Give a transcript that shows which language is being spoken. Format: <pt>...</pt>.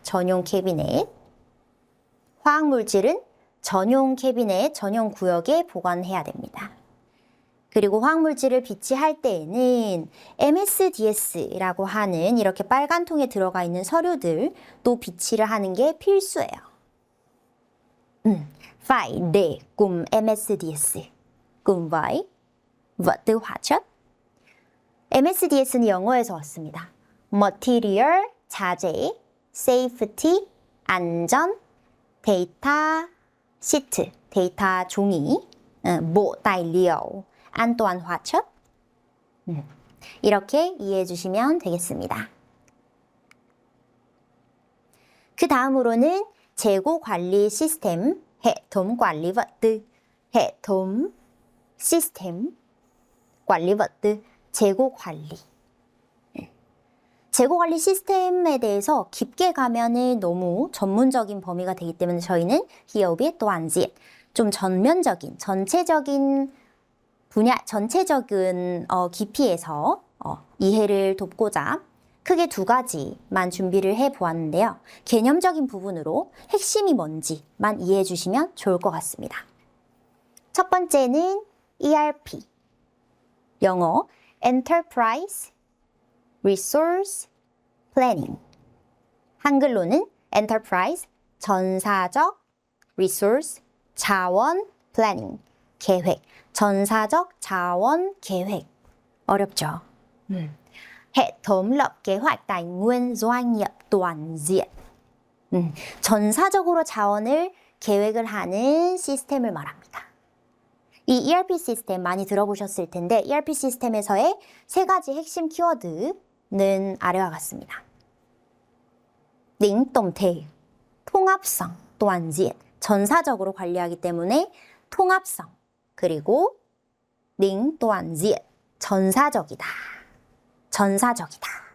<ko>전용 캐비넷. 화학물질은 전용 캐비넷, 전용 구역에 보관해야 됩니다. 그리고 화학물질을 비치할 때에는 MSDS라고 하는 이렇게 빨간 통에 들어가 있는 서류들 또 비치를 하는 게 필수예요.</ko> <vi>Phải để cùng MSDS, cùng với vật tư hóa chất.</vi> <ko>MSDS는 영어에서 왔습니다. Material, 자재, Safety, 안전, 데이터 시트, 데이터 종이,</ko> <vi>bộ tài liệu, an toàn hóa chất.</vi> <ko>이렇게 이해해 주시면 되겠습니다.</ko> <vi>그 다음으로는</vi> <ko>재고 관리 시스템,</ko> <vi>hệ thống quản lý vật tư, hệ thống</vi> <ko>시스템, 관리</ko> <vi>vật tư,</vi> <ko>재고 관리. 재고 관리 시스템에 대해서 깊게 가면은 너무 전문적인 범위가 되기 때문에 저희는 기업이 또 안지 좀 전면적인, 전체적인 분야, 전체적인 깊이에서 이해를 돕고자 크게 두 가지만 준비를 해 보았는데요. 개념적인 부분으로 핵심이 뭔지만 이해해 주시면 좋을 것 같습니다. 첫 번째는 ERP, 영어</ko> <en>Enterprise Resource Planning,</en> <ko>한글로는 Enterprise, 전사적, Resource, 자원, Planning, 계획, 전사적 자원 계획. 어렵죠?</ko> <vi>hệ thống lập kế hoạch tài nguyên doanh nghiệp toàn diện.</vi> <ko>전사적으로 자원을 계획을 하는 시스템을 말합니다. 이 ERP 시스템 많이 들어보셨을 텐데 ERP 시스템에서의 세 가지 핵심 키워드는 아래와 같습니다. 링동태, 통합성, 또한지 전사적으로 관리하기 때문에 통합성, 그리고 링또한지 전사적이다. 전사적이다.</ko>